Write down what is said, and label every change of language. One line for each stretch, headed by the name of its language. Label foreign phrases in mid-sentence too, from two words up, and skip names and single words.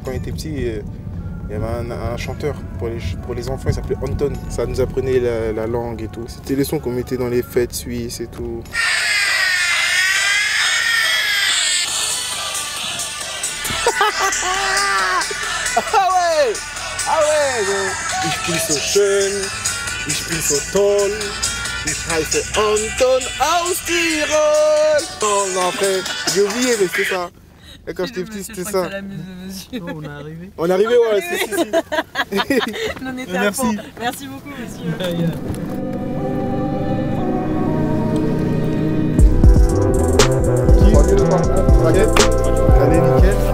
French: Quand j'étais petit, il y avait un chanteur pour les enfants, il s'appelait Anton. Ça nous apprenait la langue et tout. C'était les sons qu'on mettait dans les fêtes suisses et tout. Ah ouais,
German: ich bin so schön, ich bin so toll, ich heiße Anton aus Tirol.
French: Non, après, j'ai oublié, mais c'était ça. Et quand j'étais petit, c'était ça. Oh, on est arrivé. On est arrivé, ouais, si. On était à fond. Merci beaucoup, monsieur. Allez, nickel.